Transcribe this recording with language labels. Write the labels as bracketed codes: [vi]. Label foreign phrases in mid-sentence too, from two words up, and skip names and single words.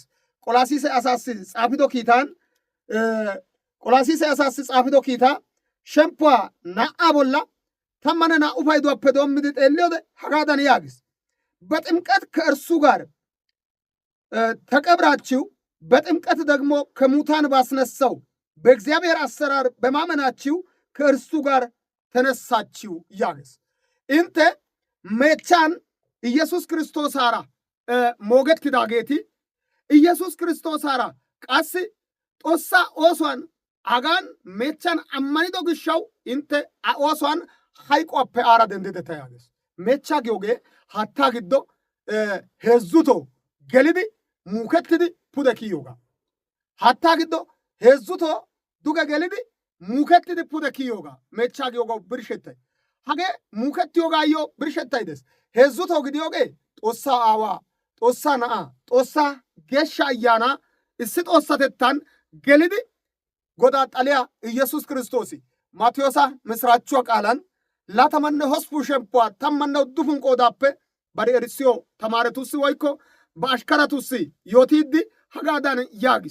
[wal] Qolaasiise asaassi xaafido kiitaa shemppuwaa 2 bolla 12 payduwaappe doommidi xeelliyoode hagaadan yaagis. [am] በጥምቀት ከእርሱ ጋር ተቀብራችሁ በጥምቀት ደግሞ ከሙታን ባስነሳው በእግዚአብሔር አሰራር በማመናችሁ ከእርሱ ጋር ተነሳችሁ [wal] ያገስ እንተ ሜቻን ኢየሱስ ክርስቶስ አራ ሞገት ኪዳጌቲ ኢየሱስ ክርስቶስ አራ ቃስ ጦሳ ኦሷን አጋን ሜቻን አማኒዶ ግሻው እንተ ኦሷን ሃይቆፔ አራ ደንደተ ያገስ ሜቻ ጊዮጌ hatta giddo heezzuto gelidi muukettidi pude kiyoga hatta giddo heezzuto duge gelidi muukettidi pude kiyoga meechcha giyoga birshettay hage muukettiyogaayyo birshettay des heezzuto gidiyoge Xoossaa Aawaa Xoossaa Na'aa Xoossaa Geeshsha Ayyaanaa issi Xoossatettan gelidi Godaa xaliyaa Iyesuus Kiristoosi Maatiyoosa misiraachuwa qaalan 28 shemppuwaa 19 qoodaappe bari erissiyo tamaaretussi woykko ba ashkaratussi yootiiddi hagaadan yaagis.